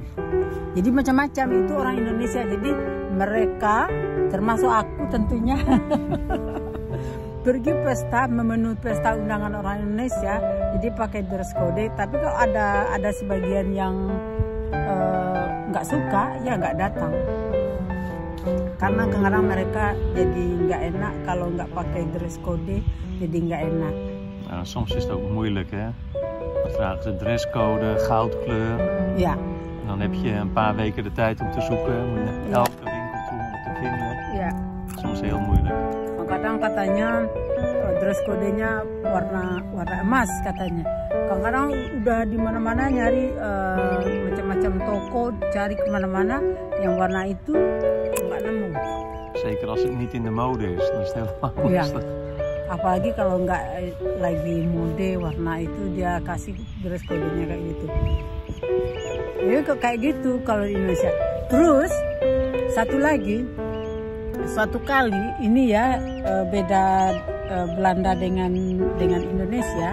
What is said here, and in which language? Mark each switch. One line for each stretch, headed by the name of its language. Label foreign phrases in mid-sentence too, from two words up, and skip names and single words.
Indonesian: Jadi macam-macam itu orang Indonesia. Jadi mereka, termasuk aku tentunya, pergi pesta, memenuhi pesta undangan orang Indonesia, jadi pakai
English: dress code.
Indonesian: Tapi kalau ada sebagian yang nggak suka, ya nggak datang. Karena kadang-kadang mereka jadi nggak enak kalau nggak pakai
English: dress code,
Indonesian: jadi nggak enak.
Dutch: Nou, soms is het ook moeilijk, hè? Dan vragen ze dresscode, goudkleur. Ja. En dan heb je een paar weken de tijd om te zoeken. Moet je naar elke winkel toe om het te vinden. Ja. Soms heel moeilijk.
Indonesian: Kadang katanya
English: dress code-
Indonesian: nya warna emas katanya. Kadang-kadang udah di mana-mana nyari macam-macam toko, cari kemana-mana yang warna itu nggak nemu.
Dutch: Zeker als het niet in de mode is, dan is het helemaal lastig. Ja.
Indonesian: Apalagi kalau nggak lagi mode warna itu, dia kasih
English: dress code-
Indonesian: nya kayak gitu. Jadi kayak gitu kalau di Indonesia. Terus satu lagi, suatu kali ini ya beda Belanda dengan Indonesia.